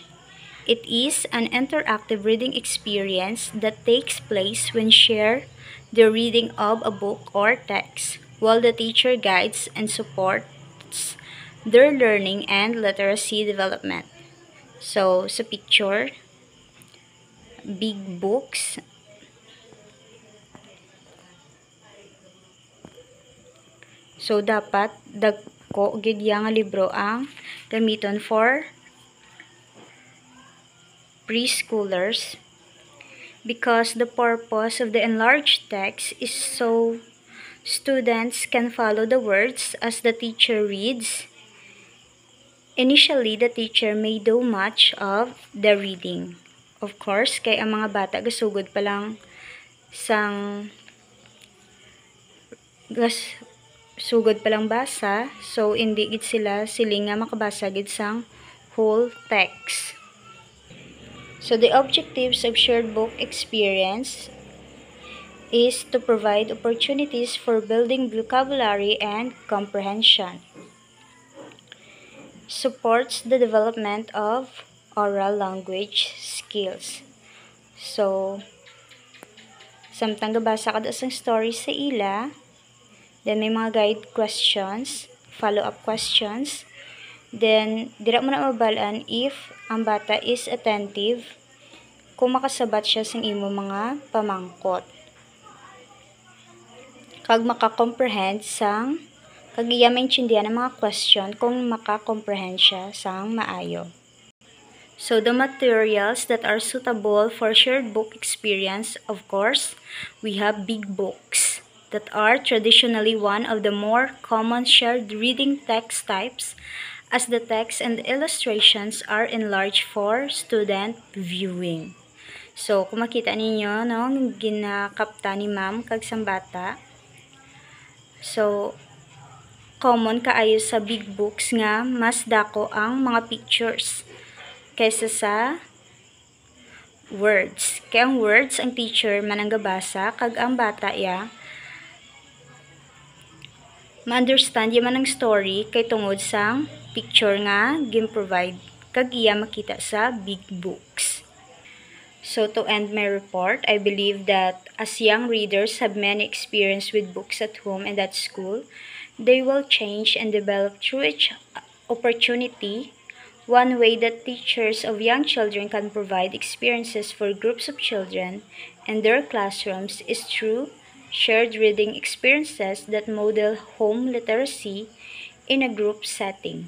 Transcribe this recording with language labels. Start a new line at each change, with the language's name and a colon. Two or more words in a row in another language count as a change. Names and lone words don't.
English: It is an interactive reading experience that takes place when share the reading of a book or text, while the teacher guides and supports their learning and literacy development. So, sa picture, big books. So,
Hiligaynon: dapat dagko gid yang libro ang gamiton
English: for preschoolers, because the purpose of the enlarged text is so students can follow the words as the teacher reads. Initially, the teacher may do much of the reading. Of course,
Hiligaynon: kay ang mga bata gasugod pa lang basa, so hindi gid sila siling nga makabasa gid sang
English: whole text. So, the objectives of shared book experience is to provide opportunities for building vocabulary and comprehension. Supports the development of oral language skills. So,
Hiligaynon: samtang gabasa ka isang story sa ila, then may mga
English: guide questions, follow-up questions. Then,
Hiligaynon: dira mo na mabalaan if ang bata
English: is attentive,
Hiligaynon: kung makasabat siya sa imo mga pamangkot. Kag makakomprehend sang, kag iya maintindihan ang mga question kung makakomprehend siya sang maayo.
English: So, the materials that are suitable for shared book experience, of course, we have big books. that are traditionally one of the more common shared reading text types, as the text and illustrations are enlarged for student viewing. So,
Hiligaynon: kung makita ninyo, no, ginakapta ni ma'am kag sambata. So, common kaayo sa
English: big books
Hiligaynon: nga mas dako ang mga pictures kaysa sa words. Kaya ang words, ang teacher mananggabasa, kag ang bata ya ma-understand ya man ang story kay tungod sang picture nga gin-provide kag iya makita sa
English: big books. So to end my report, I believe that as young readers have many experience with books at home and at school, they will change and develop through each opportunity. One way that teachers of young children can provide experiences for groups of children and their classrooms is through shared reading experiences that model home literacy in a group setting.